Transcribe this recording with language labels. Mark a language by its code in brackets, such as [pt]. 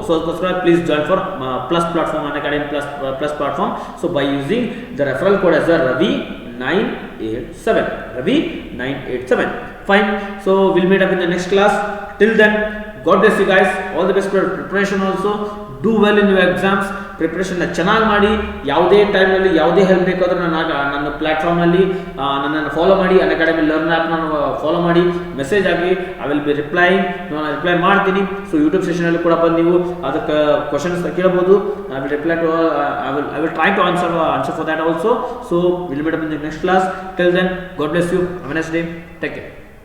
[en] So ಅದಕ್ಕೋಸ್ಕರ please join for plus platform Unacademy plus platform. So by using the referral code as Ravi 987. Ravi 987. Fine. So we'll meet up in the next class. Till then, God bless you guys. All the best for preparation also. Do well in your exams. [kn] ಪ್ರಿಪ್ರೇಷನ್ನ ಚೆನ್ನಾಗಿ ಮಾಡಿ. ಯಾವುದೇ ಟೈಮ್ನಲ್ಲಿ ಯಾವುದೇ help ಬೇಕಾದರೂ ನನ್ನ ಪ್ಲಾಟ್ಫಾರ್ಮ್ನಲ್ಲಿ ನನ್ನನ್ನು follow ಮಾಡಿ. Unacademy learn ಆ್ಯಪ್ನ ಫಾಲೋ ಮಾಡಿ, ಮೆಸೇಜ್ ಆಗಿ. [en] I will be replying, [kn] ನಾನು ರಿಪ್ಲೈ ಮಾಡ್ತೀನಿ. ಸೊ ಯೂಟ್ಯೂಬ್ ಸೆಷನಲ್ಲಿ ಕೂಡ ಬಂದು ನೀವು ಅದಕ್ಕೆ ಕ್ವಶನ್ಸ್ ಕೇಳಬಹುದು. [en] I will reply to I will try to answer for that also. So we'll meet up in the next class. Till then, God bless you. Have a nice day. Take care.